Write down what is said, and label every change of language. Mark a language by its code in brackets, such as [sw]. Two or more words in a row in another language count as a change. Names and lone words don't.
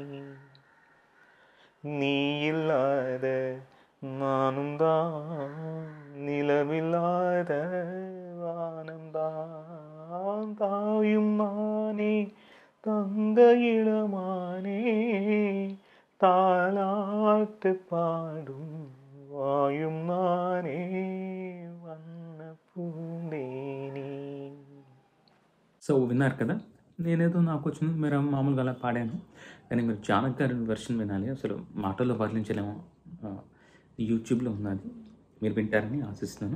[ta] நீ இல்லாத நானும் தான் நிலவில்லாத வானம்தான் தாயும் நானே தங்க இளமானே தாலாட்டு பாடும் வாயும் நானே வண்ண பூந்தேனி. [te] సో విన్నారు కదా, నేనేదో నాకు వచ్చింది మీరు మామూలుగా అలా పాడాను. కానీ మీరు జానక్ గారి వెర్షన్ వినాలి, అసలు మాటల్లో వర్ణించలేము. యూట్యూబ్లో ఉన్నది, మీరు వింటారని ఆశిస్తున్నాను.